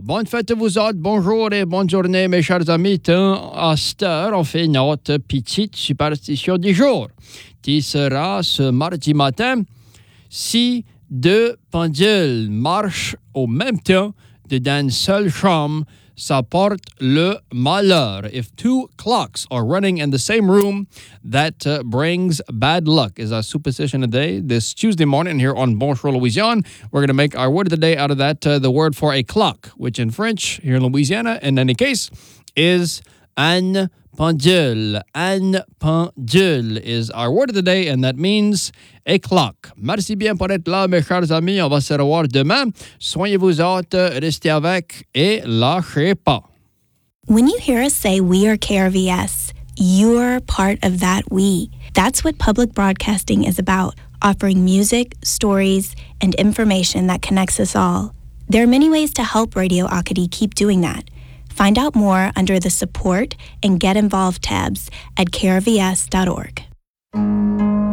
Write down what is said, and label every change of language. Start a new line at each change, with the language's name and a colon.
French: Bonne fête à vous autres, bonjour et bonne journée, mes chers amis. Tant à cette heure, on fait notre petite superstition du jour, qui sera ce mardi matin. Si deux pendules marchent au même temps dans une seule chambre, ça porte le malheur.
English: If two clocks are running in the same room, that brings bad luck, is our superstition of the day. This Tuesday morning here on Bonjour Louisiane, we're going to make our word of the day out of that, the word for a clock, which in French, here in Louisiana, in any case, is un pendule. Un pendule is our word of the day, and that means a clock.
French: Merci bien pour être là, mes chers amis. On va se revoir demain. Soignez-vous autres, restez avec et lâchez pas.
English: When you hear us say we are KRVS, you're part of that we. That's what public broadcasting is about, offering music, stories, and information that connects us all. There are many ways to help Radio Acadie keep doing that. Find out more under the Support and Get Involved tabs at krvs.org.